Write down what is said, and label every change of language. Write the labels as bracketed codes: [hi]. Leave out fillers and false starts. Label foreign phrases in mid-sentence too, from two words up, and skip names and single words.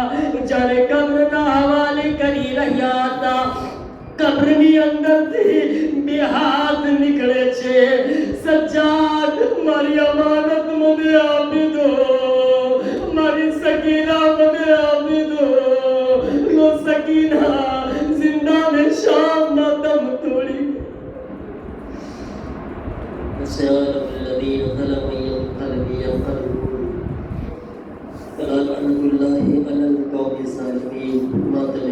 [gu] જ્યારે કબ્રના હવાલે કરી રહ્યા હતા, કબ્રની અંદરથી બે હાથ નીકળે છે. સજ્જાદ, મારી અમાનત મને આપી દો, મારી સકીના મને આપી દો. લો સકીના જિંદાને શામના દમ તોડી. [ar] الذين ظلموا ينقلبون فلا لعنة الله على القوم الظالمين.